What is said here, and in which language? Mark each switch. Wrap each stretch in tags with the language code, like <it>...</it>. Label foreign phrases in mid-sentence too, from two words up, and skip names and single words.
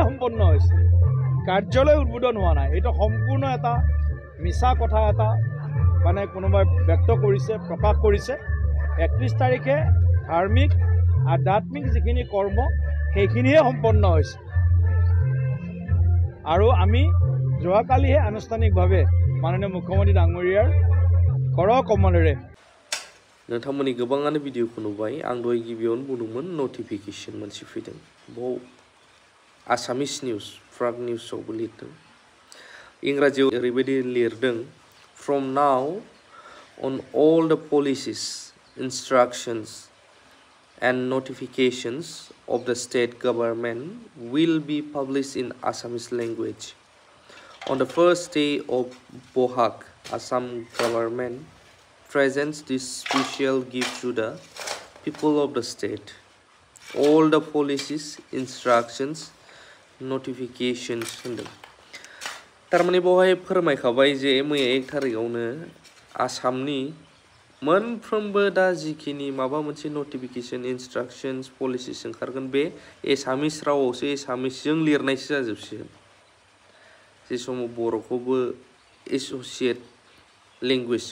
<as>সম্পন্ন হৈছে কাৰ্যালয় উদ্বোধন হোৱা নাই এইটো সম্পূৰ্ণ এটা মিছা কথা এটা মানে কোনোবাই ব্যক্ত কৰিছে প্ৰকাশ কৰিছে 31 তাৰিখে ধাৰ্মিক আধ্যাত্মিক যিখিনি কৰ্ম সেইখিনিহে সম্পন্ন হৈছে আৰু আমি যোৱাকালিহে আনুষ্ঠানিকভাৱে মাননীয় মুখ্যমন্ত্ৰী ডাঙৰীয়াৰ কৰ কমলেৰে</as> <brx>नोंथांमोननि गोबाङानो भिडिअखौ नुबाय आं दहाय गिबियावनो बुंदोंमोन नटिफिकेसन मोनसे फैदों बाव आसामिस निउस प्राग निउसावबो लिरदों इंराजियाव ओरैबायदि लिरदों</brx> <en>from now on all the policies instructions and notifications of the state government will be published in Assamese language on the first day of Bohag. Assam government presents this special gift to the people of the state. All the policies, instructions, notifications.</en> <brx>तारमाने बेवहाय फोरमायखाबाय जे मैया 1 तारिखआवनो आसामनि मोनफ्रोमबो दा जिखिनि माबा मोनसे</brx> <en>notification instructions policies</en> <brx>ओंखारगोन बे एसामिस रावआवसो एसामिसजों लिरनायसो जाजोबसिगोन जे समाव बर'खौबो</brx> <en>associate language</en>